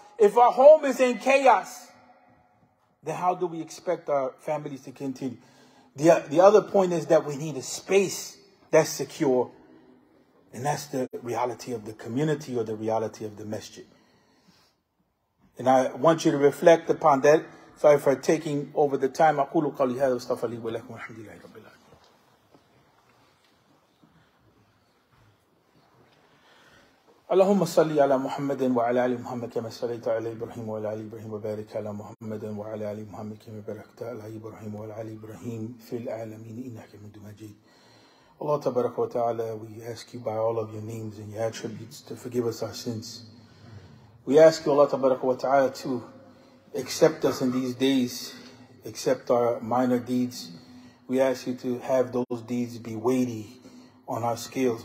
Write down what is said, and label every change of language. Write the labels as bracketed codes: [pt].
[en] If our home is in chaos, then how do we expect our families to continue? The other point is that we need a space that's secure. And that's the reality of the community or the reality of the masjid. And I want you to reflect upon that. Sorry for taking over the time. [ar] أقول قولي هذا واستغفر لي ولكم والحمد لله رب العالمين. اللهم صل على محمد وعلى آل محمد كما صليت على إبراهيم وعلى آل إبراهيم وبارك على محمد وعلى آل محمد كما باركت على إبراهيم وعلى آل إبراهيم في العالمين إنك حميد مجيد. [en] Allah Tabaraka wa Ta'ala, we ask you by all of your names and your attributes to forgive us our sins. We ask you, Allah Tabaraka wa Ta'ala, to accept us in these days, accept our minor deeds. We ask you to have those deeds be weighty on our scales.